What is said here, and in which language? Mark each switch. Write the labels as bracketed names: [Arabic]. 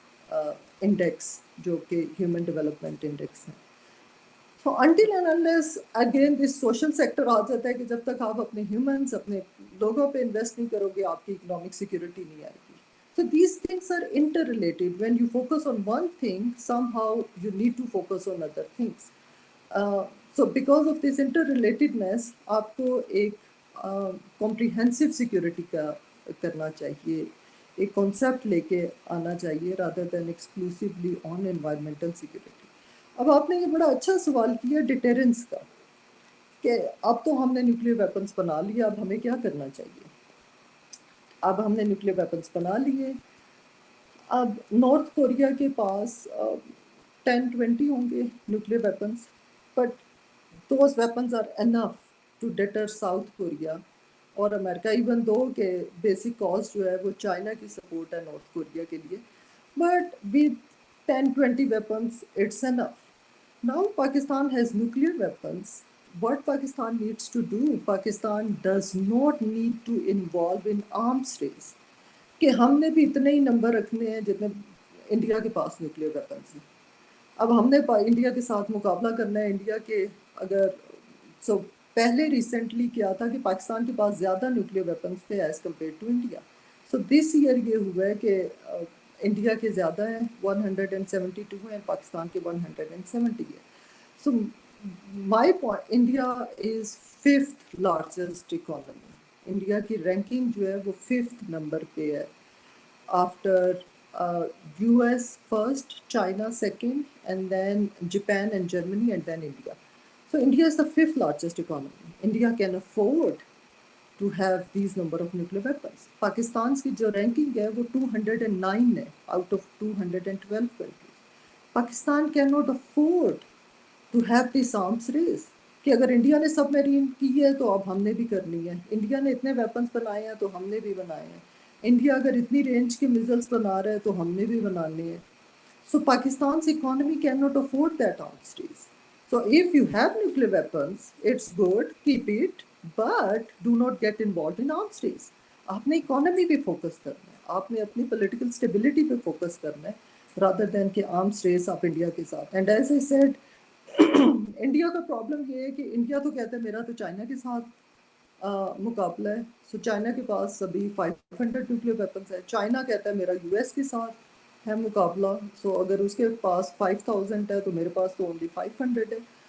[Urdu] Index جو کہ human development index ہے. [English] So until and unless again this social sector [Urdu] آ جاتا ہے کہ جب تک آپ اپنے ہیومنس اپنے لوگوں پہ انویسٹ نہیں کرو گے آپ کی اکنامک سیکورٹی نہیں آئے گی. [English] So these things are interrelated. When you focus on one thing, somehow you need to focus on other things. So because of this interrelatedness [Urdu] آپ کو ایک comprehensive security کا کرنا چاہیے, ایک concept لے کے آنا چاہیے [English] rather than exclusively on environmental security. [Urdu] اب آپ نے یہ بڑا اچھا سوال کیا ڈیٹرنس کا کہ اب تو ہم نے نیوکلیئر ویپنس بنا لیا, اب ہمیں کیا کرنا چاہیے. اب ہم نے نیوکلیئر ویپنس بنا لیے, اب نارتھ کوریا کے پاس 10-20 ہوں گے nuclear weapons, [English] but those weapons are enough to deter South Korea [Urdu] اور امریکہ. ایون دو کہ بیسک کاز جو ہے وہ چائنا کی سپورٹ ہے نارتھ کوریا کے لیے, [English] But with 10-20 weapons it's enough. Now Pakistan has nuclear weapons. What Pakistan needs to do, Pakistan does not need to involve in arms race. [Urdu] کہ ہم نے بھی اتنے ہی نمبر رکھنے ہیں جتنے انڈیا کے پاس نیوکلیئر ویپنس ہیں. اب ہم نے انڈیا کے ساتھ مقابلہ کرنا ہے. انڈیا کے اگر سو پہلے ریسنٹلی کیا تھا کہ پاکستان کے پاس زیادہ نیوکلیئر ویپنس تھے [English] As compared to India. So this year [Urdu] یہ ہوا ہے کہ انڈیا کے زیادہ ہیں 172 ہیں, پاکستان کے 170 ہیں. [English] So my point, India is 5th largest economy. [Urdu] India کی رینکنگ جو ہے وہ 5th نمبر پہ ہے, [English] After U S first, China second, and then Japan and Germany, and then India. So India is the 5th largest economy. India can afford to have these number of nuclear weapons. [Urdu] Pakistan کی جو ranking ہے وہ 209 ہے [English] out of 212 countries. [Urdu] Pakistan [English] cannot afford to have this arms race [Urdu] کہ اگر India نے سب marine کی ہے تو اب ہم نے بھی کرنی ہے. انڈیا نے اتنے ویپنس بنائے ہیں تو ہم نے بھی بنائے ہیں. انڈیا اگر اتنی رینج کے میزلس بنا رہا ہے تو ہم نے بھی بنانے ہیں. [English] So Pakistan's economy cannot afford that arms race. So if you have nuclear weapons, it's good, keep it, but do not get involved in arms race. [Urdu] آپ نے اکانومی پہ فوکس کرنا ہے, آپ نے اپنی پولیٹیکل اسٹیبلٹی پہ فوکس کرنا ہے [English] rather than [Urdu] کہ آرمس ریس آپ انڈیا کے ساتھ. [English] and as I said [Urdu] India کا پرابلم یہ ہے کہ انڈیا تو کہتا ہے میرا تو چائنا کے ساتھ مقابلہ ہے. سو چائنا کے پاس ابھی 500 نیوکلیئر ویپنس ہے. چائنا کہتا ہے میرا یو ایس کے ساتھ ہے مقابلہ, سو اگر اس کے پاس 5000 ہے تو میرے پاس تو اونلی 500 ہے.